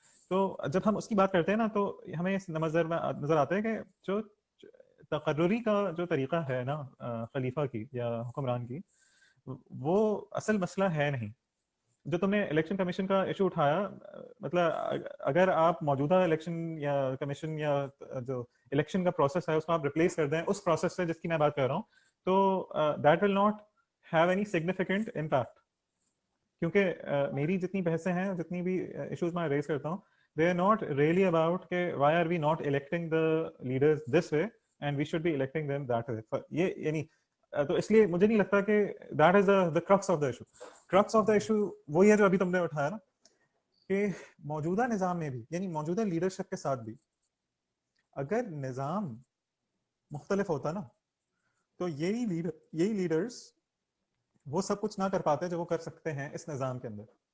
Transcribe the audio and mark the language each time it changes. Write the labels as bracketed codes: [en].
[ur] تو جب ہم اس کی بات کرتے ہیں نا, تو ہمیں نظر آتا ہے کہ جو تقرری کا جو طریقہ ہے نا خلیفہ کی یا حکمران کی, وہ اصل مسئلہ ہے نہیں. جو تم نے الیکشن کمیشن کا ایشو اٹھایا, مطلب اگر آپ موجودہ الیکشن یا کمیشن یا جو الیکشن کا پروسیس ہے اس کو آپ ریپلیس کر دیں اس پروسیس سے جس کی میں بات کر رہا ہوں, تو [en] That will not have any significant impact. [ur] کیونکہ میری جتنی بحثیں ہیں, جتنی بھی ایشوز میں ریز کرتا ہوں, [en] they are not really about کہ why are we not electing the leaders this way and we should be electing them that way. [ur] یہ یعنی تو اس لیے مجھے نہیں لگتا کہ [en] that is the crux of the issue. crux of the issue [ur] وہی ہے جو ابھی تم نے اٹھایا نا, کہ موجودہ نظام میں بھی یعنی موجودہ لیڈرشپ کے ساتھ بھی اگر نظام مختلف ہوتا نا, تو یہی لیڈرز وہ سب کچھ نہ کر پاتے جو وہ کر سکتے ہیں اس نظام کے اندر.